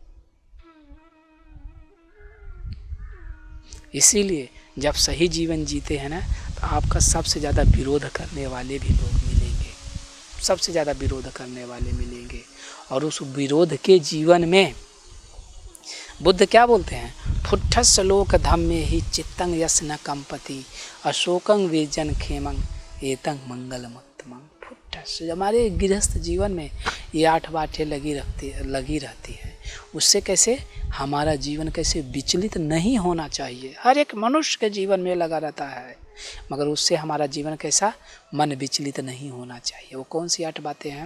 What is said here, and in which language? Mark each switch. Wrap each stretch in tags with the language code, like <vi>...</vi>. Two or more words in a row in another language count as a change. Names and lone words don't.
<hi>इसीलिए जब सही जीवन जीते हैं ना, तो आपका सबसे ज़्यादा विरोध करने वाले भी लोग मिलेंगे। सबसे ज़्यादा विरोध करने वाले मिलेंगे। और उस विरोध के जीवन में बुद्ध क्या बोलते हैं,</hi> <pi>फुट्ठस लोक धम्मे ही चित्तंग यस न कंपति अशोकंग वेजन खेमंग एतंग मंगलमुत्तमं।</pi> <hi>फुट्ठस, हमारे गृहस्थ जीवन में ये 8 बातें लगी रहती है। उससे कैसे हमारा जीवन कैसे विचलित नहीं होना चाहिए। हर एक मनुष्य के जीवन में लगा रहता है, मगर उससे हमारा जीवन कैसा, मन विचलित नहीं होना चाहिए। वो कौन सी 8 बातें हैं?</hi>